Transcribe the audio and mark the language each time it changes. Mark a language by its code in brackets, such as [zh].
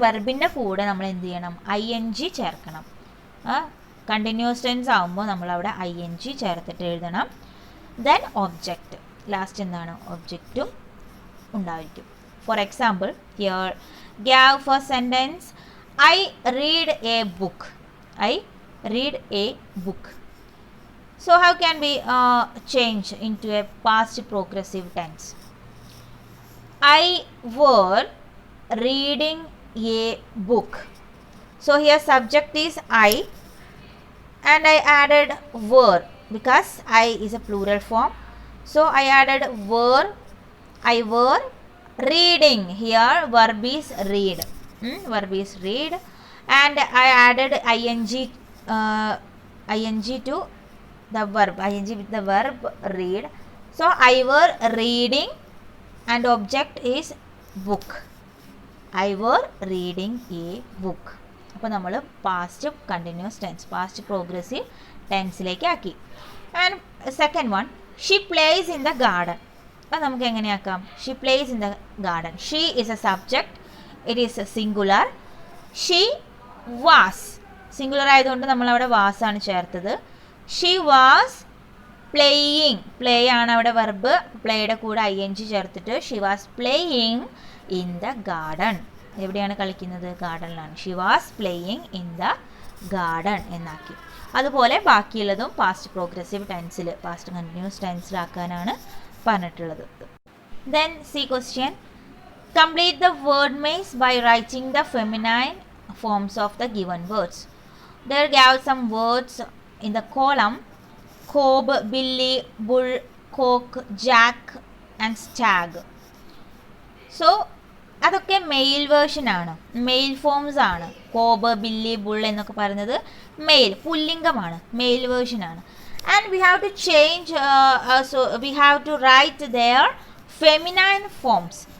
[ml] വെർബിൻ്റെ കൂടെ നമ്മൾ എന്ത് ചെയ്യണം? ing ചേർക്കണം. കണ്ടിന്യൂസ് ടെൻസ് ആകുമ്പോൾ നമ്മളവിടെ ing ചേർത്തിട്ട് എഴുതണം. ദെൻ ഒബ്ജക്റ്റ്, ലാസ്റ്റ് എന്താണ്? ഒബ്ജക്റ്റും ഉണ്ടായിരിക്കും. [en] For example, here gave first sentence I read a book. I read a book. So how can we change into a past progressive tense? I were reading a book. So here subject is I and I added were because I is a plural form. So I added were. I were reading. Here verb is read. Verb is read, and I added ing ing to the verb, ing with the verb read. So I were reading and object is book. I were reading a book. [ml] അപ്പോൾ നമ്മൾ past continuous tense, past progressive ടെൻസിലേക്ക് ആക്കി. [en] And second one, she plays in the garden. [ml] അത് നമുക്ക് എങ്ങനെയാക്കാം? [en] She plays in the garden. She is a subject, it is singular. She was, [ml] singular ആയതുകൊണ്ട് നമ്മളവിടെ വാസാണ് ചേർത്തത്. She was playing, play ആണ് അവിടെ verb, പ്ലേയുടെ കൂടെ ing ചേർത്തിട്ട് [en] She was playing in the garden. [ml] എവിടെയാണ് കളിക്കുന്നത്? ഗാർഡനിലാണ്. [en] she was playing in the garden [ml] എന്നാക്കി. അതുപോലെ ബാക്കിയുള്ളതും പാസ്റ്റ് പ്രോഗ്രസീവ് ടെൻസിൽ, പാസ്റ്റ് കണ്ടിന്യൂസ് ടെൻസിലാക്കാനാണ് പറഞ്ഞിട്ടുള്ളത്. [en] Then C question, complete the word maze by writing the feminine forms of the given words. There gave some words in the column: cob, billy, bull, cock, jack and stag. [ml] So അതൊക്കെ mail version ആണ്, mail forms ആണ്. Cobb, Billy, bull എന്നൊക്കെ പറയുന്നത് mail, പുല്ലിംഗമാണ്, mail version ആണ്. [en] And we have to change, so we have to write their feminine forms.